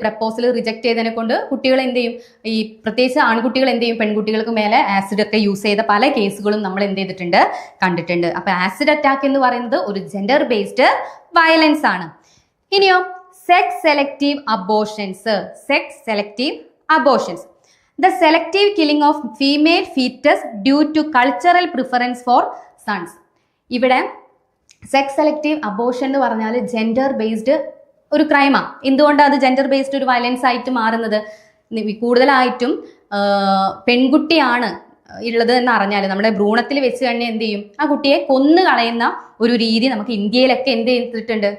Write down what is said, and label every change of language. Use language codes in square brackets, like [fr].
[ml] Proposal reject ചെയ്തതിനെ കൊണ്ട് കുട്ടികൾ എന്ത് ചെയ്യും? ഈ പ്രത്യേകിച്ച് ആൺകുട്ടികൾ എന്ത് ചെയ്യും? പെൺകുട്ടികൾക്ക് മേലെ ആസിഡ് ഒക്കെ യൂസ് ചെയ്ത പല കേസുകളും നമ്മൾ എന്ത് ചെയ്തിട്ടുണ്ട്? കണ്ടിട്ടുണ്ട്. അപ്പൊ ആസിഡ് അറ്റാക്ക് എന്ന് പറയുന്നത് ഒരു ജെൻഡർ ബേസ്ഡ് വയലൻസ് ആണ്. ഇനിയോ sex selective abortions. [en] Sex selective abortions, the selective killing of female fetus due to cultural preference for sons. [ml] ഇവിടെ സെക്സ് സെലക്റ്റീവ് അബോർഷൻ എന്ന് പറഞ്ഞാൽ ജെൻഡർ ബേസ്ഡ് ഒരു ക്രൈമാണ്. എന്തുകൊണ്ടാണ് അത് ജെൻഡർ ബേസ്ഡ് ഒരു വയലൻസ് ആയിട്ട് മാറുന്നത്? കൂടുതലായിട്ടും പെൺകുട്ടിയാണ് ഉള്ളത് എന്ന് അറിഞ്ഞാൽ നമ്മുടെ ഭ്രൂണത്തിൽ വെച്ച് തന്നെ എന്ത് ചെയ്യും? ആ കുട്ടിയെ കൊന്നു കളയുന്ന ഒരു രീതി നമുക്ക് ഇന്ത്യയിലൊക്കെ എന്ത് ചെയ്തിട്ടുണ്ട്?